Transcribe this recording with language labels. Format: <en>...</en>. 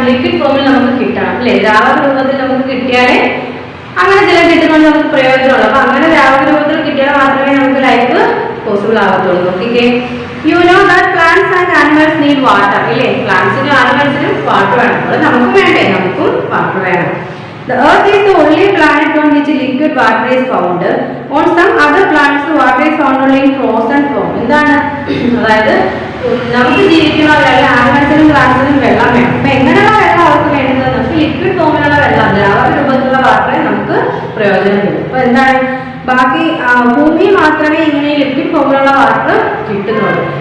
<ml>Liquid ഫോമിൽ നമുക്ക് കിട്ടണം, അല്ലെ, ദ്രാവക രൂപത്തിൽ നമുക്ക് കിട്ടിയാലേ അങ്ങനെ ജലം കിട്ടുന്നത് നമുക്ക് പ്രയോജനമുള്ളൂ. അപ്പൊ അങ്ങനെ ദ്രാവക രൂപത്തിൽ കിട്ടിയാൽ മാത്രമേ നമുക്ക് ലൈഫ് പോസിബിൾ ആകത്തുള്ളൂ.</ml> <en>നോക്കിക്കേ, you know that plants and animals need water.</en> <ml>ഇല്ലേ, പ്ലാന്റ്സിനും ആനിമൽസിനും വാട്ടർ വേണം, അത് നമുക്കും വേണ്ടേ, നമുക്കും വാട്ടർ വേണം.</ml> <en>The Earth is the only planet on which liquid water is found. On some other planets, water is found only in frozen form.</en> <ml>എന്താണ്? അതായത് നമുക്ക് ജീവിക്കണമെങ്കിൽ ആനിമൽസിനും പ്ലാന്റ്സിനും വെള്ളം വേണം. അപ്പൊ എങ്ങനെയുള്ള വെള്ളം അവർക്ക് വേണ്ടത്? നമുക്ക് ലിക്വിഡ് ഫോമിലുള്ള വെള്ളം, ദ്രാവക രൂപത്തിലുള്ള വാട്ടറെ നമുക്ക് പ്രയോജനപ്പെടും. അപ്പൊ എന്താണ്? ബാക്കി ഭൂമിയിൽ മാത്രമേ ഇങ്ങനെ ലിക്വിഡ് ഫോമിലുള്ള വാട്ടർ കിട്ടുന്നുള്ളൂ.</ml>